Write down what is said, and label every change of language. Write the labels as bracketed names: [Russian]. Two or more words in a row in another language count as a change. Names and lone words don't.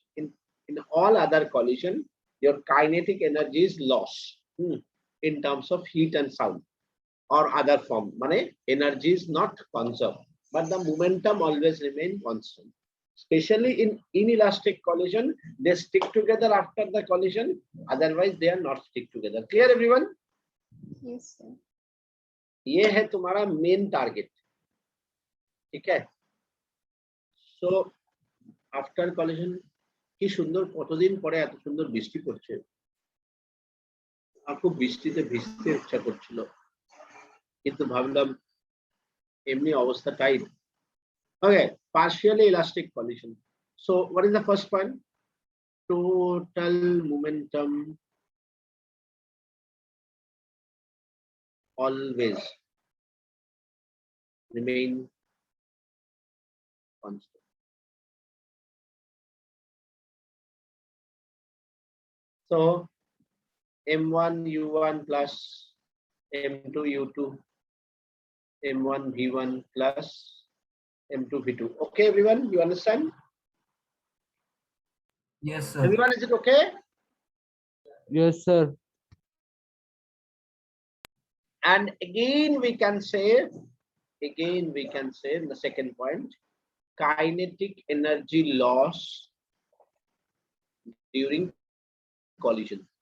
[English] In all other collision, your kinetic energy is lost in terms of heat and sound or other form. Mane energy is not conserved, but the momentum always remain constant. Especially in inelastic collision, they stick together after the collision. Otherwise, they are not stick together. Clear, everyone? Yes, sir. [Hindi] ये है तुम्हारा [English] main target, [Hindi] ठीक है? [English] so after collision [Bangla] কি সুন্দর, কতদিন পরে এত সুন্দর বৃষ্টি পড়ছে, আর খুব বৃষ্টিতে ভিজতে ইচ্ছা করছিল, কিন্তু ভাবলাম এমনি অবস্থা টাইট। [English] ওকে, partially elastic collision. So what is the first point? Total momentum always remain constant. So M1 U1 plus M2 U2, M1 V1 plus M2 V2. Okay, everyone, you understand? Yes, sir. Everyone, is it okay? Yes, sir. And again we can say in the second point, kinetic energy loss during collision.